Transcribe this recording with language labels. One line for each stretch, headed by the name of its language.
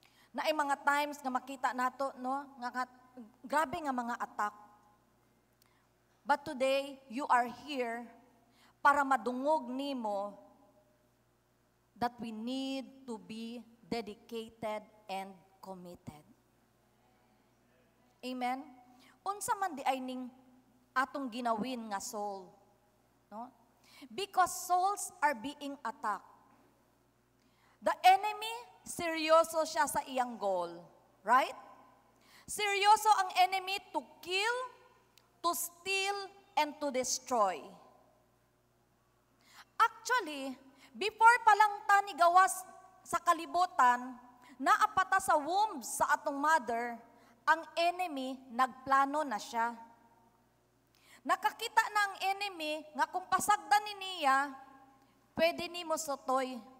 Cebuano: Naay mga times nga makita nato no nga grabe nga mga attack.
English: But today you are here
Cebuano: para madungog nimo
English: that we need to be dedicated and committed. Amen.
Cebuano: Unsa man di ay ning atong ginawin nga soul, no?
English: Because souls are being attacked. The enemy,
Cebuano: seryoso siya sa iyang goal,
English: right?
Cebuano: Seryoso ang
English: enemy to kill, to steal, and to destroy.
Cebuano: Actually, before pa lang ta ni gawas sa kalibutan, naapata sa womb sa atong mother, ang enemy nagplano na siya. Nakakita na ang enemy nga kung pasagdan ni niya, pwede ni mo sotoy.